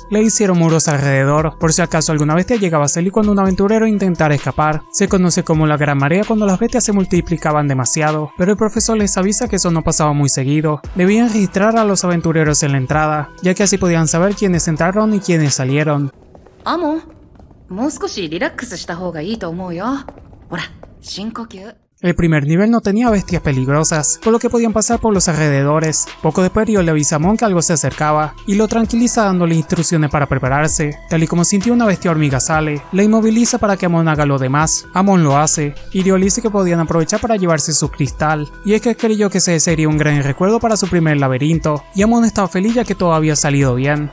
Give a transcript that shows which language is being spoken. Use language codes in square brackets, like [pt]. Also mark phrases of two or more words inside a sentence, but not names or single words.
[es] Le hicieron muros alrededor, por si acaso alguna bestia llegaba a salir cuando un aventurero intentara escapar. Se conoce como la gran marea cuando las bestias se multiplicaban demasiado, pero el profesor les avisa que eso no pasaba muy seguido. Debían registrar a los aventureros en la entrada, ya que así podían saber quiénes entraron y quiénes salieron. [ja] アモン、もう少しリラックスした方がいいと思うよ。ほら、深呼吸。 [es] El primer nivel no tenía bestias peligrosas, por lo que podían pasar por los alrededores. Poco después Ryo le avisa a Amon que algo se acercaba, y lo tranquiliza dándole instrucciones para prepararse. Tal y como sintió una bestia hormiga sale, la inmoviliza para que Amon haga lo demás. Amon lo hace, y Ryo le dice que podían aprovechar para llevarse su cristal, y es que creyó que ese sería un gran recuerdo para su primer laberinto, y Amon estaba feliz ya que todo había salido bien.